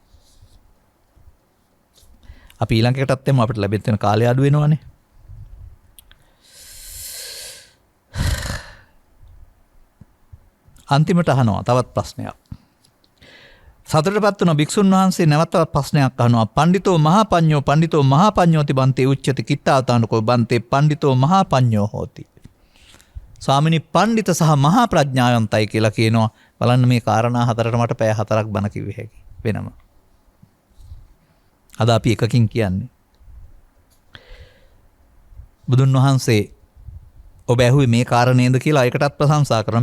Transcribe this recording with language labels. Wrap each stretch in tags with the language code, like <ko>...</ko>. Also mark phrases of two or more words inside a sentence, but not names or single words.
<si>අපි ඊළඟකටත් එමු අපිට ලැබෙත් වෙන කාලය අඩු වෙනවනේ. අන්තිමට අහනවා තවත් ප්‍රශ්නයක්. සතරටපත් වුණ භික්ෂුන් වහන්සේ නැවත ප්‍රශ්නයක් අහනවා.</si> <pi>පණ්ඩිතෝ මහා පඤ්ඤෝ තිබන්තේ උච්චති කිත්තාතානකෝ බන්තේ පණ්ඩිතෝ මහා පඤ්ඤෝ හෝති.</pi> <si>ස්වාමිනී පණ්ඩිත සහ මහා ප්‍රඥාවන්තයි කියලා කියනවා. බලන්න මේ කාරණා හතරට මට පැය 4ක් බණ කිව්වේ හැකි වෙනම. අද අපි එකකින් කියන්නේ. බුදුන් වහන්සේ ඔබ ඇහුවේ මේ කාරණේද කියලා ඒකටත් ප්‍රශංසා කරනවා.</si>